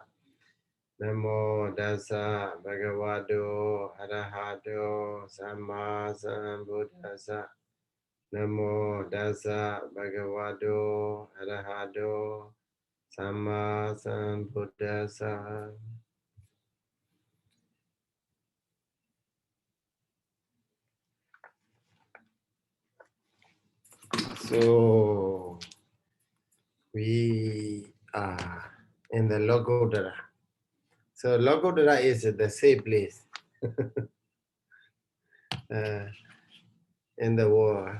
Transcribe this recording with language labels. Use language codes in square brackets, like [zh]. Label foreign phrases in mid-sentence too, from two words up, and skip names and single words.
[pi] Namo Dasa Bhagavato Arahato Samma Sambuddhassa. Namo Dasa Bhagavato Arahato Samma Sambuddhassa. [en] So we are in the Lokuttara. So Lokuttara is the safe place uh, in the world.